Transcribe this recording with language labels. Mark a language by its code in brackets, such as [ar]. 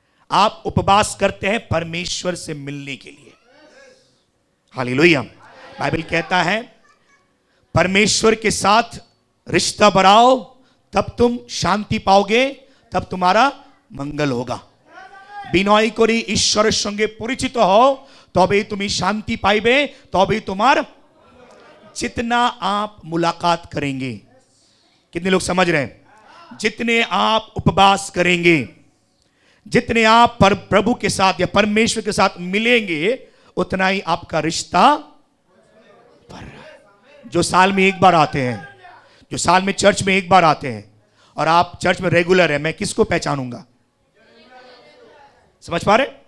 [hi] आप उपवास करते हैं परमेश्वर से मिलने के लिए। हालेलुया। बाइबल कहता है परमेश्वर के साथ रिश्ता बढ़ाओ, तब तुम शांति पाओगे, तब तुम्हारा मंगल होगा। [bn] বিনয় করে ঈশ্বরের সঙ্গে পরিচিত হও, তবেই তুমি শান্তি পাইবে, তবেই তোমাर [hi] जितना आप मुलाकात करेंगे। कितने लोग समझ रहे हैं? जितने आप उपवास करेंगे, जितने आप प्रभु के साथ या परमेश्वर के साथ मिलेंगे, उतना ही आपका रिश्ता बढ़ रहा है। जो साल में एक बार आते हैं, जो साल में चर्च में एक बार आते हैं और आप चर्च में रेगुलर है, मैं किसको पहचानूंगा? समझ पा रहे?